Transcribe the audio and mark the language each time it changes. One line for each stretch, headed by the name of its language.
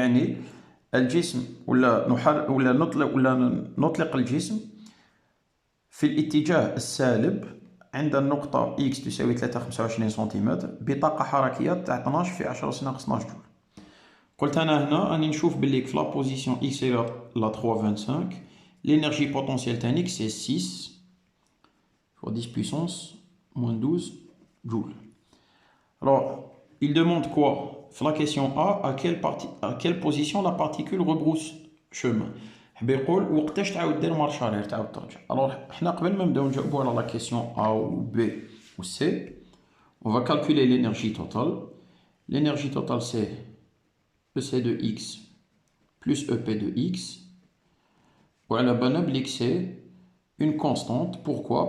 Arabic: يعني الجسم ولا نطلق الجسم في الاتجاه السالب عند النقطة x تساوي 3.25 سم بطاقة حركية تاع 12 في 10 أس ناقص 12 جول. قلت أنا هنا راني نشوف باللي في لا بوزيسيون
French: x égale à 3,25 l'énergie potentielle تاع x c'est 6 fois 10 puissance moins 12 joules. Alors, il demande quoi? La question A, à quelle position la particule rebrousse chemin?
Arabic: بيقول وقتاش تعاود دير مارش ارير تعاود ترجع.
French: Alors,
Arabic: حنا قبل ما نبداو نجاوبوا على
French: la question A ou B ou C, on va calculer l'énergie totale. L'énergie totale c'est EC de x plus EP de x.
Arabic: وعلى بالنا بلي
French: c'est une constante. Pourquoi?